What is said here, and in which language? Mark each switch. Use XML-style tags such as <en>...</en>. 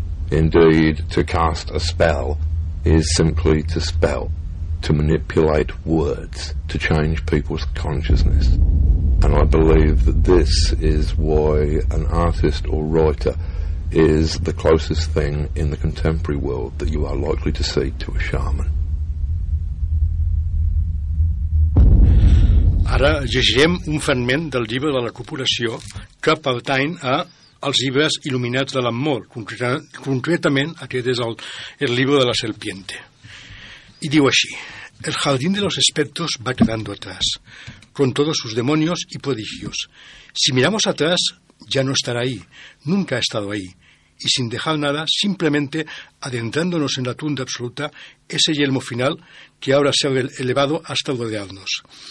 <en>Indeed, to cast a spell is simply to spell, to manipulate words, to change people's consciousness. And I believe that this is why an artist or writer is the closest thing in the contemporary world that you are likely to see to a shaman.</en> <ca>Ara llegirem un fragment del llibre de la corporació que pertany a els llibres il·luminats de l'amor, concretament aquest és el llibre de la serpiente. I diu així:</ca> <es>el jardín de los espectros va quedando atrás, con todos sus demonios y prodigios. Si miramos atrás, ya no estará ahí, nunca ha estado ahí. Y sin dejar nada, simplemente adentrándonos en la tunda absoluta, ese yelmo final que ahora se ha elevado hasta rodearnos.</es>